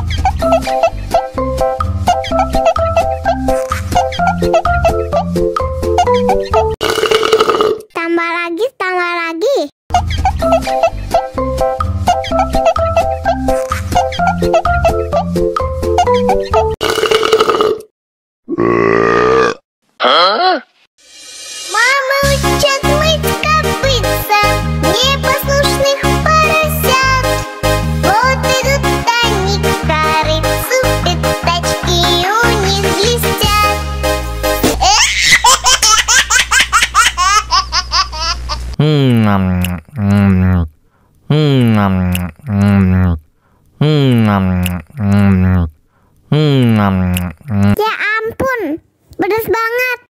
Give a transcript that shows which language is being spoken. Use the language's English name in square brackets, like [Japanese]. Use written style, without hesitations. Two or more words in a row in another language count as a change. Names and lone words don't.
[Indonesian] Tambah lagi, tambah lagi. Hah? [Russian] Мама учат мыть копытца непослушных поросят. Вот идут они к корыцу, пятачки у них блестят. [Indonesian] Ya ampun, pedas banget.